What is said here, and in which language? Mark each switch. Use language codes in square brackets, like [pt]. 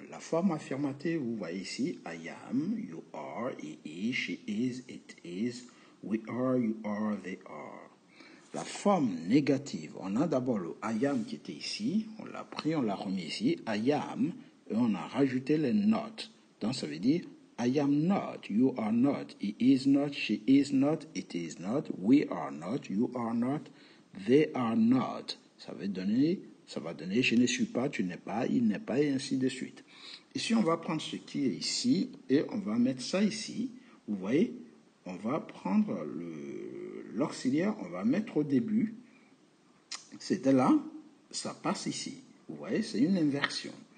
[fr] La forme affirmative, vous voyez ici, [en] I am, you are, he is, she is, it is, we are, you are, they are. [fr] La forme négative, on a d'abord le I am qui était ici, on l'a pris, on l'a remis ici, I am, et on a rajouté le not. Donc ça veut dire [en] I am not, you are not, he is not, she is not, it is not, we are not, you are not, they are not. [fr] Ça va donner je ne suis pas, tu n'es pas, il n'est pas, et ainsi de suite. Ici, on va prendre ce qui est ici et on va mettre ça ici. Vous voyez, on va prendre l'auxiliaire, on va mettre au début. C'était là, ça passe ici. Vous voyez, c'est une inversion.